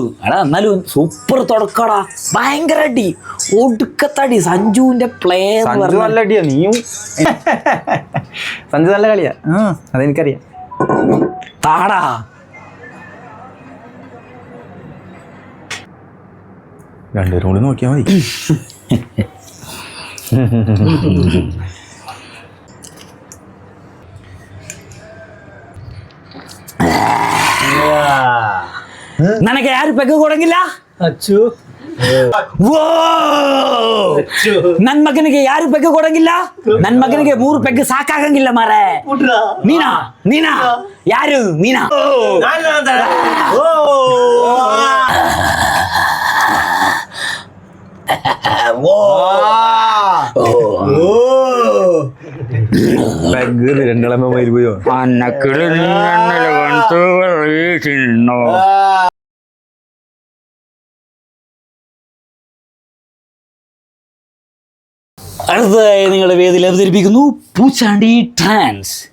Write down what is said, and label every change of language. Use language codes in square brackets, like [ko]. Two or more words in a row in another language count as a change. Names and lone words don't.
[ml] എടാ എന്നാലും സൂപ്പർ തുടക്കടാ, ഭയങ്കര അടി, ഒടുക്കത്തടി. സഞ്ജുവിന്റെ പ്ലെയർ നല്ല അടിയാ. നീയും സഞ്ജു നല്ല കളിയാ, അതെനിക്കറിയാം. താടാ രണ്ടുപേരും കൂടി നോക്കിയാൽ മതി. [kn] ನನಗೆ ಯಾರು ಪೆಗ್ ಕೊಡಂಗಿಲ್ಲ. ಅಚ್ಚು ನನ್ ಮಗನಿಗೆ ಯಾರು ಪೆಗ್ ಕೊಡಂಗಿಲ್ಲ. ನನ್ ಮಗನಿಗೆ 3 ಪೆಗ್ ಸಾಕಾಗಂಗಿಲ್ಲ ಮಾರೆ. ನೀನಾ ಯಾರು? ನೀನಾ? [ml] രണ്ടാളമ്മ പോയോ? അടുത്തതായി നിങ്ങളുടെ വേദിയിൽ അവതരിപ്പിക്കുന്നു പൂച്ചാണ്ടി ട്രാൻസ്.